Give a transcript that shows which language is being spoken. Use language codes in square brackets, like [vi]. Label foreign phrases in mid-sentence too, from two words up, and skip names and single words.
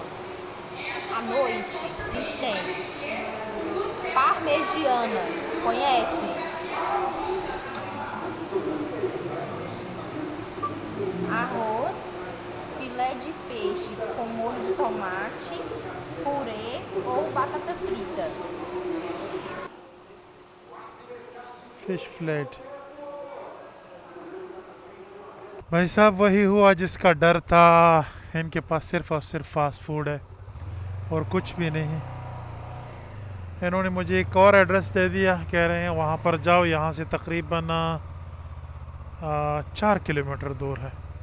[pt] À noite, a gente tem parmegiana. Conhece? Arroz, filé de peixe com molho de tomate, purê ou batata frita. [en] fish filet. [ur] بھائی صاحب وہی ہوا جس کا ڈر تھا. ان کے پاس صرف اور صرف [en] fast food [ur] ہے اور کچھ بھی نہیں. انہوں نے مجھے ایک اور ایڈریس دے دیا، کہہ رہے ہیں وہاں پر جاؤ، یہاں سے تقریباً 4 کلومیٹر دور ہے.